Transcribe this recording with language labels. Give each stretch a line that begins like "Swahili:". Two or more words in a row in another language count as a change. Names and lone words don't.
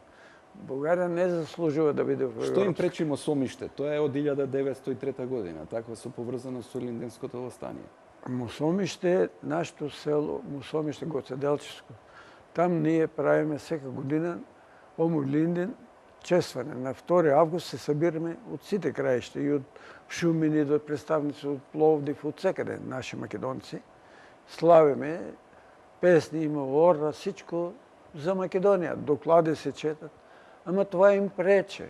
Macedonian: Бугарија не заслужува да биде во Европа. Што им пречи мосомиште? Тоа е од 1903 година, така со поврзано со Илинденското востание. Мусомиште, нашето село, Мусомиште, Гоцеделчевско.
Bulgarian: Там ние правиме сека година помогли ни честване. На 2 август се събираме от сите краища, и от Шумен, и до представници от Пловдив, от всекъде наши македонци. Славиме, песни има, ора, всичко за Македония. Доклади се четат. Ама това им прече.